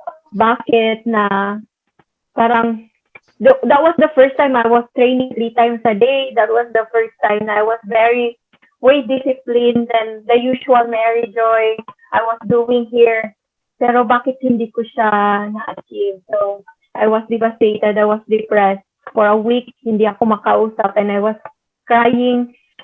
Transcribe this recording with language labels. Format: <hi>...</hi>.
<tl>Bakit na parang</tl> <en>that was the first time I was training 3 times a day. That was the first time I was way disciplined than the usual Mary Joy I was doing here.</en> <tl>Pero bakit hindi ko siya na-achieve?</tl> <en>So, I was devastated. I was depressed. For a week,</en> <tl>hindi ako makausap</tl> <en>and I was crying.</en>